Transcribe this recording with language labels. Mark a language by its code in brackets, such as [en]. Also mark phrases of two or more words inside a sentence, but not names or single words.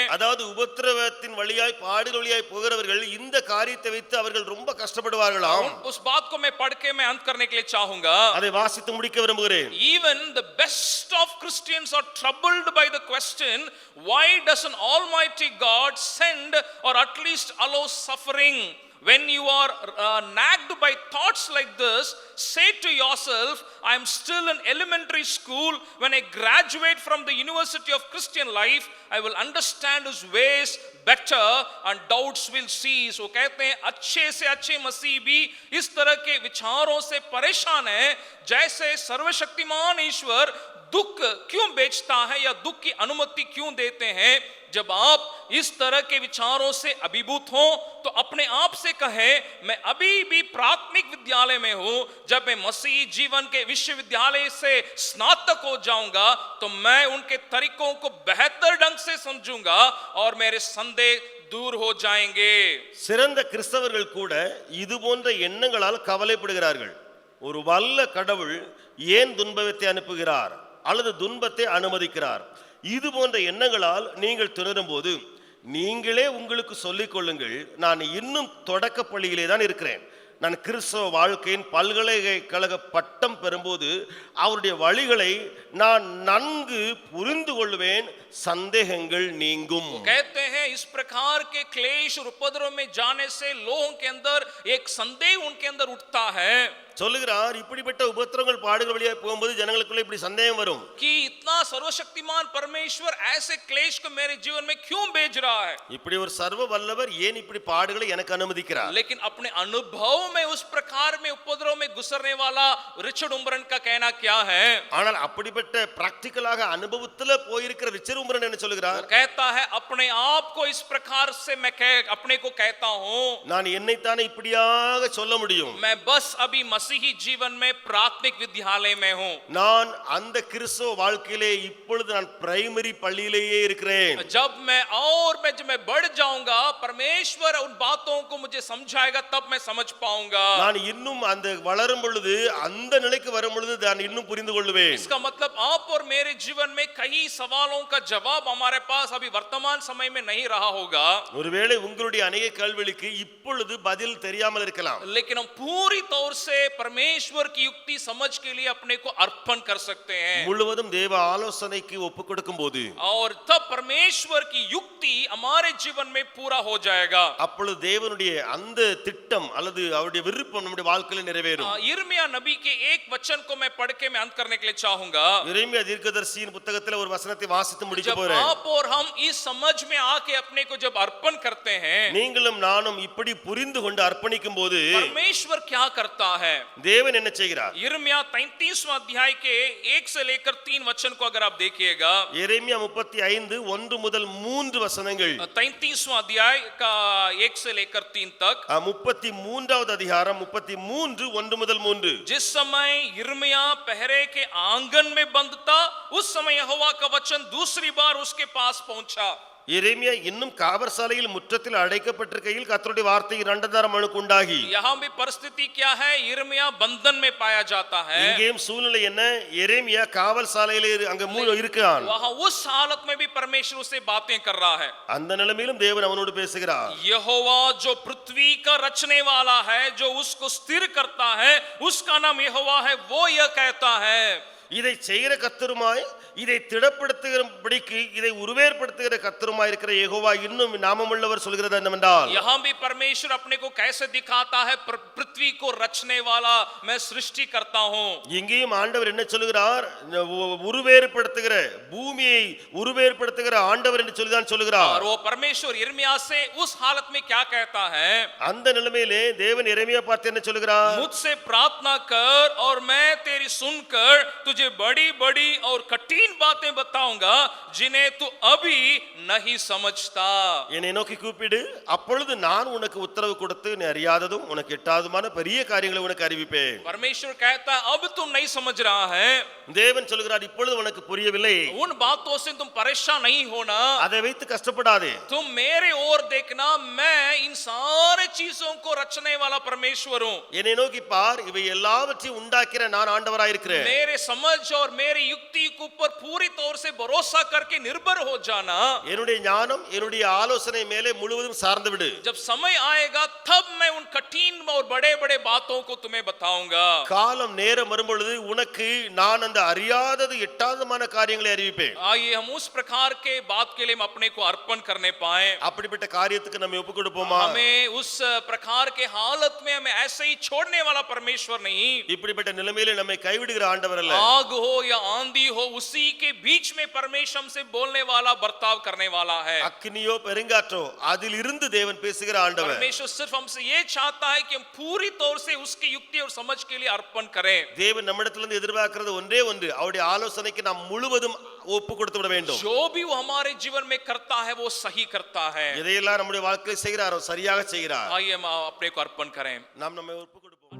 [ta] அதாவது உபத்திரவத்தின் வழியாய் பாடு வழியாய் போகிறவர்கள் இந்த காரியத்தை வைத்து அவர்கள் ரொம்ப கஷ்டப்படுவார்களாம்। [hi] उस बात को मैं पढ़ के मैं अंत करने के लिए चाहूंगा, [ta] அதை வாசித்து முடிக்க விரும்புகிறேன்। [en] even the best of Christians are troubled by the question, why does an almighty God send or at least allow suffering? When you are nagged by thoughts like this, say to yourself, I am still in elementary school. When I graduate from the University of Christian Life, I will understand His ways better and doubts will cease. [hi] वो कहते हैं अच्छे से अच्छे मसीह भी इस तरह के विचारों से परेशान है, जैसे सर्वशक्तिमान ईश्वर दुख क्यों बेचता है या दुख की अनुमति क्यों देते हैं। जब आप इस तरह के विचारों से अभिभूत हो तो अपने आप से कहें, मैं अभी भी प्राथमिक विद्यालय में हूं, जब मैं मसीही जीवन के विश्वविद्यालय से स्नातक हो जाऊंगा तो मैं उनके तरीकों को बेहतर ढंग से समझूंगा और मेरे संदेह दूर हो जाएंगे। [ta] சிறந்த கிறிஸ்தவர்கள் கூட இது போன்ற எண்ணங்களால் கவலைப்படுகிறார்கள்। ஒரு வல்ல கடவுள் ஏன் துன்பத்தை அனுப்புகிறார் அல்லது துன்பத்தை அனுமதிக்கிறார், இது போன்ற எண்ணங்களால் நீங்கள் திணறும் போது நீங்களே உங்களுக்கு சொல்லிக் கொள்ளுங்கள், நான் இன்னும் தொடக்க பள்ளியிலே தான் இருக்கிறேன், நான் கிறிஸ்தவ வாழ்க்கையின் பல்கலைக்கழக பட்டம் பெறும்போது அவருடைய வழிகளை நான் நன்கு புரிந்து கொள்வேன், சந்தேகங்கள் நீங்கும். [hi] कहते हैं इस प्रकार के क्लेश और उपद्रव में जाने से लोगों के अंदर एक संदेह उनके अंदर उठता है [ta] சொல்லுகிறார், இப்படிப்பட்ட உபத்திரங்கள் பாடுகள் வழியாக போகும்போது ஜனங்களுக்குள்ள இப்படி சந்தேகம் வரும். [hi] कि इतना सर्वशक्तिमान परमेश्वर ऐसे क्लेश को मेरे जीवन में क्यों भेज रहा है. [ta] இப்படி ஒரு சர்வ வல்லவர் ஏன் இப்படி பாடுகளை எனக்கு அனுமதிக்கிறார்? [hi] लेकिन अपने अनुभव में उस प्रकार में उपद्रव में गुजरने वाला रिचर्ड उम्बरन का कहना क्या है. [ta] ஆனால் அப்படிப்பட்ட பிராக்டிகலாக அனுபவத்துல போயிருக்கிற ரிச்சர்ட் உம்பரன் என்ன சொல்லுகிறார்? [hi] कहता है अपने आप को इस प्रकार से मैं अपने को कहता हूं, [ta] நான் என்னைத்தானே இப்படியாக சொல்ல முடியும். [hi] मैं बस अभी मसीही जीवन में प्राथमिक विद्यालय में हूं. [ta] நான் அந்த கிறிஸ்தவ வாழ்க்கையிலே இப்பொழுது நான் பிரைமரி பள்ளியிலேயே இருக்கிறேன். [hi] जब मैं बढ़ जाऊंगा, परमेश्वर उन बातों को मुझे समझाएगा, तब मैं समझ पाऊंगा. [ta] நான் இன்னும் அந்த வளரும் பொழுது, அந்த நிலைக்கு வரும் பொழுது நான் இன்னும் புரிந்து கொள்வேன். [hi] इसका मतलब आप और मेरे जीवन में कई सवालों का जवाब हमारे पास अभी वर्तमान समय में नहीं रहा होगा. [ta] ஒருவேளை உங்களுடைய अनेक கேள்விகளுக்கு இப்பொழுது பதில் தெரியாமல் இருக்கலாம். [hi] लेकिन हम पूरी तौर से परमेश्वर की युक्ति समझ के लिए अपने को अर्पण कर सकते हैं. [ta] முழுவதும் தேவ ஆலோசனைக்கு ஒப்பு கொடுக்கும்போது, [hi] और तब परमेश्वर की युक्ति हमारे जीवन में पूरा हो जाएगा. [ta] அப்பொழுது தேவனுடைய அந்த திட்டம் அல்லது அவருடைய விருப்பம் நம்முடைய வாழ்க்கையில நிறைவேறும். [hi] यिर्मयाह नबी के एक वचन को मैं पढ़ के मैं अंत करने के लिए चाहूंगा. [ta] எரேமியா தீர்க்கதரிசியின் புத்தகத்தில் ஒரு வசனத்தை வாசித்து முடிக்க [hi] जब [ta] போறேன். [hi] आप और हम इस समझ में आके अपने को जब अर्पण करते हैं, [ta] நீங்களும் நானும் இப்படி புரிந்து கொண்டு அர்ப்பணிக்கும் போது [hi] परमेश्वर क्या करता है. [ta] தேவன் என்ன செய்கிறார்? [hi] यिर्मयाह 33वां अध्याय के 1 से लेकर 3 वचन को अगर आप देखिएगा, [ta] எரேமியா 35 1 முதல் 3 வசனங்கள், [hi] 33वां अध्याय का 1 से लेकर 3 तक. [ta] 33வது அதிகாரம் 33 1 முதல் 3. [hi] जिस समय यिर्मयाह पहरे के आंगन में बंद था, उस समय यहोवा का वचन दूसरी बार उसके पास पहुंचा. [ta] எரேமியா இன்னும் காவற்சாலையில் முற்றத்தில் அடைக்கப்பட்டிருக்கையில் கர்த்தருடைய வார்த்தை இரண்டாம் அவனுக்கு உண்டாகி. [hi] यहाँ भी परिस्थिति क्या है, यिर्मयाह बंधन में पाया जाता है. [ta] இங்கேயும் சூழ்நிலை என்ன? எரேமியா காவற்சாலையிலே அங்க இருக்கான். [hi] वहां उस हालत में भी परमेश्वर उससे बातें कर रहा है. [ta] அந்த நிலைமையிலும் தேவன் அவனோடு பேசுகிறார். [hi] यहोवा जो पृथ्वी का रचने वाला है, जो उसको स्थिर करता है, उसका नाम यहोवा है. वो यह कहता है, [ta] இதை செய்கிற கர்த்தருமாய், இதை திடப்படுத்துகிறபடிக்கு இதை உருவேற்படுத்துகிற கர்த்தருமாய் இருக்கிற யெகோவா இன்னும் நாமமுள்ளவர் சொல்கிறது என்னவென்றால், [hi] यहाँ भी परमेश्वर अपने को कैसे दिखाता है, पृथ्वी को रचने वाला मैं सृष्टि करता हूं. [ta] இங்கேயும் ஆண்டவர் என்ன சொல்கிறார்? உருவேற்படுத்துகிற, பூமியை உருவேற்படுத்துகிற ஆண்டவர் என்று சொல்லிதான் சொல்கிறார். [hi] और वो परमेश्वर यिर्मयाह से उस हालत में क्या कहता है, [ta] அந்த நிலைமையிலே தேவன் எரேமியா பார்த்து என்ன சொல்கிறார்? [hi] मुझसे प्रार्थना कर और मैं तेरी सुनकर तुझे बड़ी बड़ी और कठिन बातें बताऊंगा जिन्हें तू अभी नहीं समझता. [ta] என்னை நோக்கி கூப்பிடு, அப்பொழுது நான் உனக்கு உத்தரவு கொடுத்து நீ அறியாததும் உனக்கு எட்டாததுமான பெரிய காரியங்களை உனக்கு அறிவிப்பேன். [hi] परमेश्वर कहता है अब तुम नहीं समझ रहा है. [ta] தேவன் சொல்கிறார், இப்பொழுது உனக்கு புரியவில்லை, [hi] उन बातों से तुम परेशान नहीं होना, [ta] அதை வைத்து கஷ்டப்படாதே. [hi] तुम मेरे ओर देखना, मैं इन सारे चीजों को रचने वाला परमेश्वर हूं. [ta] என்னை நோக்கி பார், இவை எல்லாவற்றையும் உண்டாக்கிற நான் ஆண்டவராய் இருக்கிறேன். [hi] मेरे समझ और मेरी युक्ति के ऊपर पूरी तौर से भरोसा करके निर्भर हो जाना. [ta] என்னுடைய ஞானம் என்னுடைய ஆலோசனை மேலே முழுவதும் சார்ந்து விடு. [hi] जब समय आएगा तब मैं उन कठिन और बड़े बड़े बातों को तुम्हें बताऊंगा. [ta] காலம் நேரம் வரும்பொழுது உனக்கு நான் அந்த அறியாதது எட்டாதமான காரியங்களை அறிவிப்பேன். [hi] आइए हम उस प्रकार के बात के लिए हम अपने को अर्पण करने पाए. [ta] அப்படிப்பட்ட காரியத்துக்கு நம்ம ஒப்பு கொடுப்போமா? [hi] हमें उस प्रकार के हालत में हमें ऐसे ही छोड़ने वाला परमेश्वर नहीं. [ta] இப்படிப்பட்ட நிலைமையில நம்மை கைவிடுகிற ஆண்டவர் அல்ல. [hi] आग हो या आंधी हो, उसी के बीच में परमेश्वर हमसे बोलने वाला, बर्ताव करने वाला है. [ta] அக்கினியோ பெருங்காற்றோ அதில் இருந்து தேவன் பேசுகிற ஆண்டவர். [hi] परमेश्वर सिर्फ हमसे ये चाहता है कि हम पूरी तौर से उसकी युक्ति और समझ के लिए अर्पण करें. [ta] தேவன் நம்மிடத்திலிருந்து எதிர்பார்க்கிறது ஒன்றே ஒன்று, அவருடைய ஆலோசனைக்கு நாம் முழுவதும் ஒப்பு கொடுத்து விட வேண்டும். [hi] जो भी वो हमारे जीवन में करता है वो सही करता है. [ta] எதையெல்லாம் நம்முடைய வாழ்க்கையில் செய்கிறாரோ சரியாக செய்கிறார். [hi] आइए हम अपने को अर्पण करें. [ta] நாம் நம்மை ஒப்பு